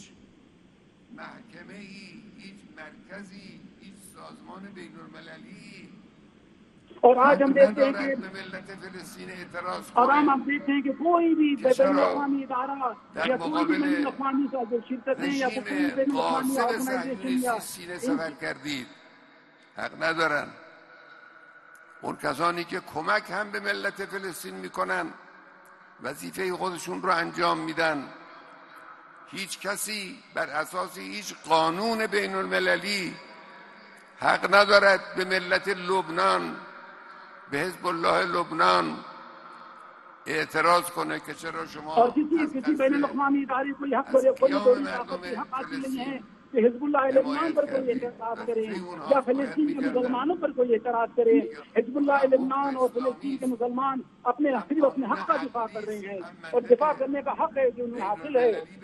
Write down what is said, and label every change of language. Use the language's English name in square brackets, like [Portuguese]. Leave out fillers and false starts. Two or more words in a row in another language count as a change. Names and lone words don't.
[Urdu] اور آج ہم دیکھتے ہیں کہ کوئی بھی بین الاقوامی ادارہ یا کوئی بھی بین الاقوامی شرکتیں یا کوئی بین الاقوامی آرگنائزیشن یا [Persian] حق ندارن. اون کسانی که کمک هم به ملت فلسطین میکنن وظیفه خودشون رو انجام میدن. هیچ کسی بر اساس هیچ قانون بین المللی حق ندارد به ملت لبنان، به حزب الله لبنان اعتراض کنه که چرا شما [Urdu] اور کسی بین الاقوامی ادارے کو حق برے کوئی دولت طاقت کے حق حاصل نہیں ہے کہ حزب اللہ لبنان پر کوئی اعتراض کرے یا فلسطین کے مسلمانوں پر کوئی اعتراض کرے. حزب اللہ لبنان اور فلسطین کے مسلمان صرف اپنے حق کا دفاع کر رہے ہیں اور دفاع کرنے کا حق ہے جو انہیں حاصل ہے.